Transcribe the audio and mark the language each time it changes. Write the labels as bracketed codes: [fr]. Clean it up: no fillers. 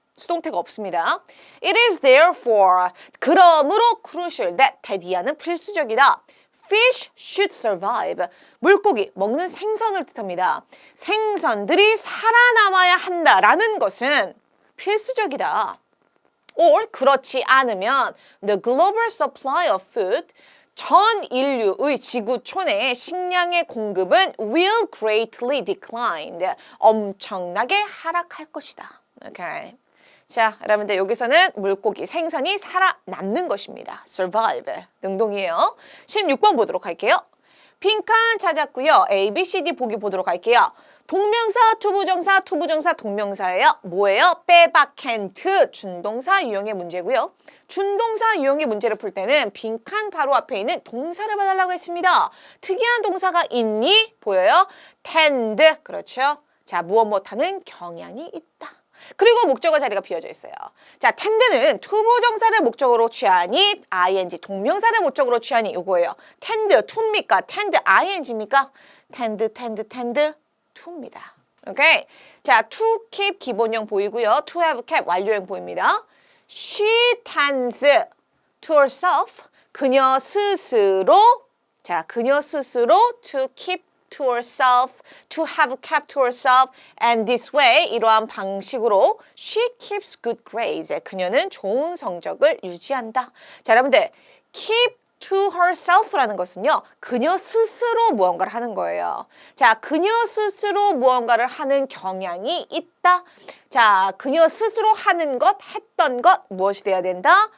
[ko] 수동태가 없습니다. [en] It is therefore. [ko] 그러므로 [en] crucial that [ko] 대디하는 필수적이다. [en] Fish should survive. [ko] 물고기, 먹는 생선을 뜻합니다. 생선들이 살아남아야 한다라는 것은 필수적이다. [en] or [ko] 그렇지 않으면 [en] the global supply of food [ko] 전 인류의 지구촌의 식량의 공급은 [en] will greatly decline. [ko] 엄청나게 하락할 것이다. 오케이. 자, 여러분들 여기서는 물고기, 생선이 살아남는 것입니다. survive. 능동이에요. 16번 보도록 할게요. 빈칸 찾았고요. A, B, C, D 보기 보도록 할게요. 동명사, 투부정사, 투부정사, 동명사예요. 뭐예요? 빼박 can't 준동사 유형의 문제고요. 준동사 유형의 문제를 풀 때는 빈칸 바로 앞에 있는 동사를 봐달라고 했습니다. 특이한 동사가 있니? 보여요? tend. 그렇죠? 자, 무엇 못하는 경향이 있다. 그리고 목적어 자리가 비어져 있어요. 자, tend는 투부정사를 목적으로 취하니 ing, 동명사를 목적으로 취하니 이거예요. tend, to입니까? tend, ing입니까? tend, to입니다. 오케이. 자, to keep 기본형 보이고요. to have kept 완료형 보입니다. [en] She tends to herself. [ko] 그녀 스스로. 자, 그녀 스스로 [en] to keep to herself, to have kept to herself, and this way, [ko] 이러한 방식으로 [en] she keeps good grades. [ko] 그녀는 좋은 성적을 유지한다. 자, 여러분들, keep to herself라는 것은요, 그녀 스스로 무언가를 하는 거예요. 자, 그녀 스스로 무언가를 하는 경향이 있다. 자, 그녀 스스로 하는 것, 했던 것, 무엇이 돼야 된다?